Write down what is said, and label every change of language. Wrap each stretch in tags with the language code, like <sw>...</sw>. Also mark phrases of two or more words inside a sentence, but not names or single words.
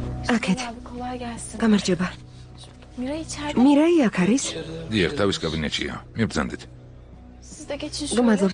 <ka>აქეთ.</ka> <tr>Abi kolay gelsin.</tr> <ka>გამარჯობა.</ka> <tr>Mira içeride.</tr> <ka>მირაი აქ არის? დიახ, თავის კაბინეტშია. მიბრძანდით.</ka> <tr>Siz de geçin şöyle.</tr> <ka>გმადლობთ.</ka>